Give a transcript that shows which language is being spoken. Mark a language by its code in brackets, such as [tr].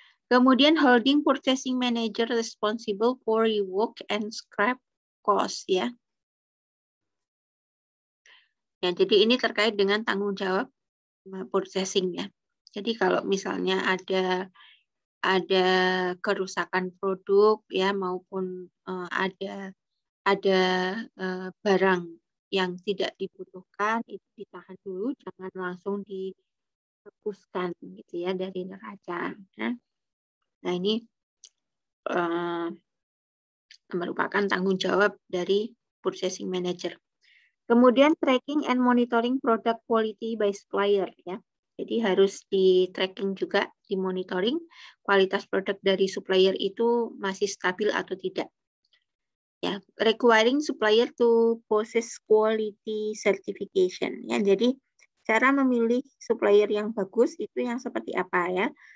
[id] Kemudian [en] holding purchasing manager responsible for rework and scrap cost ya. [id] Ya jadi ini terkait dengan tanggung jawab purchasing ya. Jadi kalau misalnya ada kerusakan produk ya maupun ada barang yang tidak dibutuhkan itu ditahan dulu, jangan langsung dihapuskan gitu ya dari neraca. Nah ini merupakan tanggung jawab dari purchasing manager. Kemudian [en] tracking and monitoring product quality by supplier ya. [id] Jadi harus di tracking juga, dimonitoring kualitas produk dari supplier itu masih stabil atau tidak. [en] Ya, requiring supplier to possess quality certification ya. [id] Jadi cara memilih supplier yang bagus itu yang seperti apa ya?